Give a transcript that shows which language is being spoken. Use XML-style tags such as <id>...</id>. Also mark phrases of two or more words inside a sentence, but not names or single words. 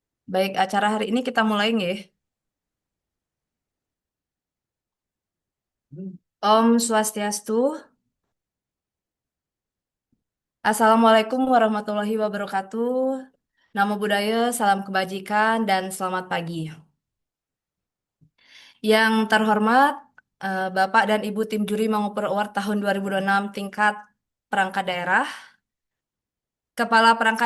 <id>Baik, acara hari ini kita mulai nggih.</id> <sa>Om Swastiastu.</sa> <ar>السلام عليكم ورحمة الله وبركاته.</ar> <pi>Namo Buddhaya,</pi> <id>salam kebajikan, dan selamat pagi. Yang terhormat, Bapak dan Ibu Tim Juri Manguper Award tahun 2026 tingkat perangkat daerah, Kepala Perangkat</id>